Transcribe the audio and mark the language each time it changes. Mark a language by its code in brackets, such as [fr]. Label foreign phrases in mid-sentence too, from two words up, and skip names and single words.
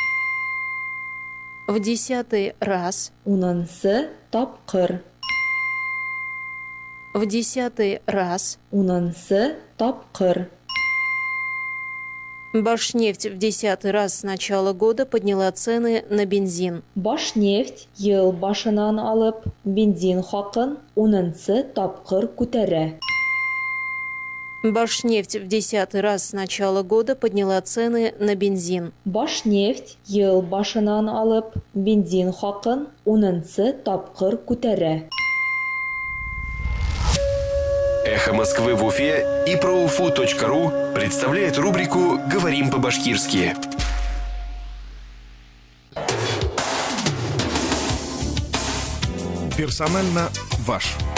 [ru] В 10 раз. [ba] Унансы тапкыр. [ru] В 10 раз. [ba] Унансы тапкыр. [ru] Башнефть в 10 раз с начала года подняла цены на бензин. [ba] Башнефть ел башынан алып бензин хакын 10 тапкыр күтәрә. [ru] Башнефть в 10 раз с начала года подняла цены на бензин. Башнефть ел башынан алып бензин хакын 10 тапкыр күтәрә. «Эхо Москвы» в Уфе и проуфу.ру представляет рубрику «Говорим по-башкирски». Персонально ваш.